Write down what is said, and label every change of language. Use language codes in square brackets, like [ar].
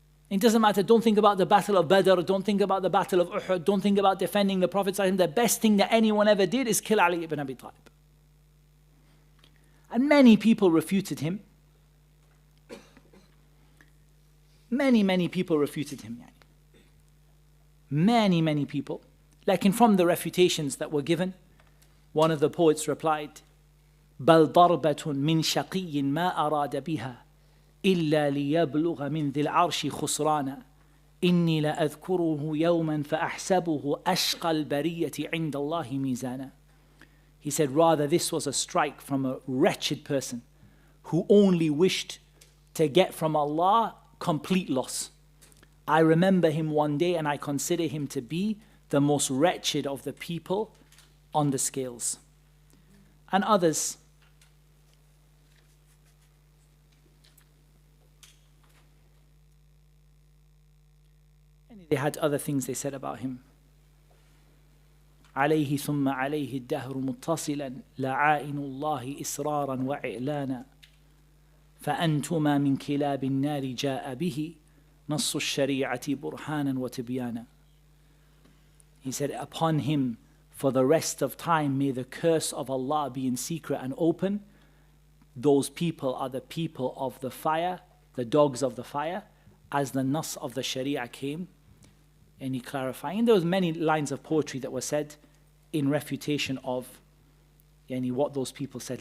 [en] It doesn't matter, don't think about the battle of Badr, don't think about the battle of Uhud, don't think about defending the Prophet. The best thing that anyone ever did is kill Ali ibn Abi Talib. And many people refuted him. Many people refuted him. Many people. Like from the refutations that were given, one of the poets replied, [ar] بَلْ ضَرْبَةٌ مِّن شَقِيٍّ مَا أَرَادَ بِهَا إلا ليبلغ من ذي العرش خسرانا إني لأذكره يوما فأحسبه أشقى البرية عند الله ميزانا. [en] He said, rather this was a strike from a wretched person who only wished to get from Allah complete loss. I remember him one day, and I consider him to be the most wretched of the people on the scales. And others, they had other things they said about him. [ar] عليه ثم عليه الدهر متصلا لعائن الله إسرارا وإعلانا فأنتما من كلاب النار جاء به نص الشريعة برهانا وتبيانا. [en] He said, upon him for the rest of time may the curse of Allah be in secret and open. Those people are the people of the fire, the dogs of the fire, as the nas of the Sharia came any clarifying. And there was many lines of poetry that were said in refutation of what those people said.